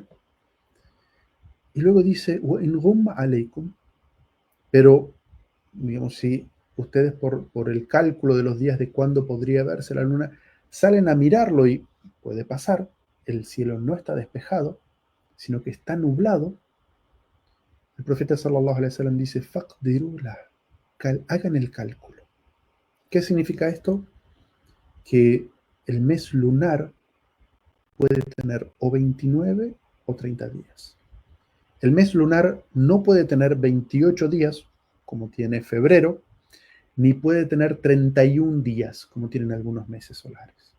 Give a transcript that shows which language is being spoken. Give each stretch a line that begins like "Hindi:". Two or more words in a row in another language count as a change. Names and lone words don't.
Spanish: Y luego dice,
Arabic: إن غم عليكم,
Spanish: pero digamos, si ustedes por el cálculo de los días de cuándo podría verse la luna, salen a mirarlo y puede pasar, el cielo no está despejado, sino que está nublado, el profeta
Arabic: صلى الله عليه وسلم
Spanish: dice, faqdirula, hagan el cálculo. ¿Qué significa esto? Que el mes lunar puede tener o 29 o 30 días. El mes lunar no puede tener 28 días, como tiene febrero, ni puede tener 31 días, como tienen algunos meses solares.